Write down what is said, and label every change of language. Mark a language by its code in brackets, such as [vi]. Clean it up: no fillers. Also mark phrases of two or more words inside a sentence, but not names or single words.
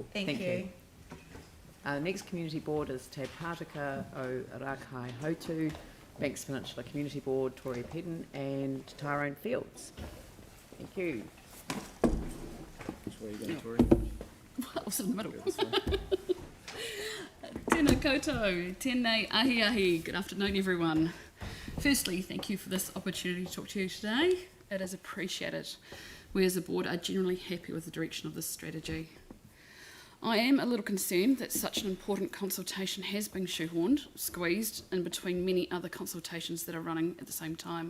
[en] Thank you. Next community board is Te Pātaka o Rakai Hautu, Banks Peninsula Community Board, Tory Pedden and Tyrone Fields. Thank you. Which way are you going, Tori? I was in the middle. [mi] Tēnā koutou, tēnei ahi ahi. [en] Good afternoon, everyone. Firstly, thank you for this opportunity to talk to you today. It is appreciated. We as a board are generally happy with the direction of this strategy. I am a little concerned that such an important consultation has been shoehorned, squeezed in between many other consultations that are running at the same time.